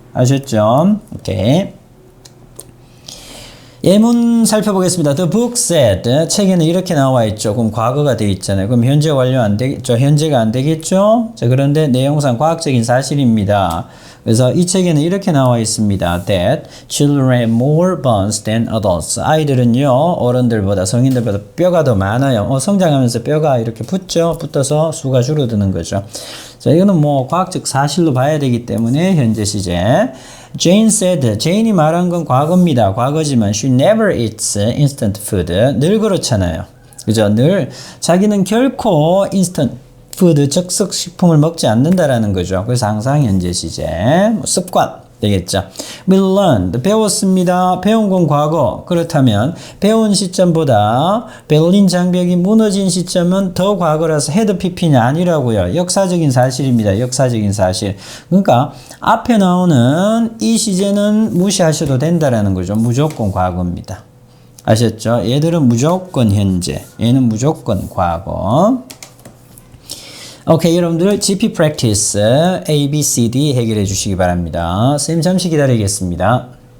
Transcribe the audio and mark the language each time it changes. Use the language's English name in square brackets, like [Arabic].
[Korean] 아셨죠? 오케이. 예문 살펴보겠습니다. [English] The book said. [Korean] 책에는 이렇게 나와 있죠. 그럼 과거가 되어 있잖아요. 그럼 현재 완료 안 되겠죠? 현재가 안 되겠죠? 자, 그런데 내용상 과학적인 사실입니다. 그래서 이 책에는 이렇게 나와 있습니다. [English] That children have more bones than adults. [Korean] 아이들은요, 어른들보다, 성인들보다 뼈가 더 많아요. 성장하면서 뼈가 이렇게 붙어서 수가 줄어드는 거죠. 자, 이거는 뭐 과학적 사실로 봐야 되기 때문에 현재 시제. [English] Jane said. [Korean] 제인이 말한 건 과거입니다. 과거지만 [English] she never eats instant food. [Korean] 늘 그렇잖아요. 그죠? 늘 자기는 결코 instant 푸드, 즉석식품을 먹지 않는다라는 거죠. 그래서 항상 현재 시제, 습관 되겠죠. [English] We learned, [Korean] 배웠습니다. 배운 건 과거. 그렇다면 배운 시점보다 베를린 장벽이 무너진 시점은 더 과거라서 헤드 PP는 아니라고요. 역사적인 사실입니다. 역사적인 사실. 그러니까 앞에 나오는 이 시제는 무시하셔도 된다라는 거죠. 무조건 과거입니다. 아셨죠? 얘들은 무조건 현재, 얘는 무조건 과거. 오케이, 여러분들 GP practice A, B, C, D 해결해 주시기 바랍니다. 선생님 잠시 기다리겠습니다.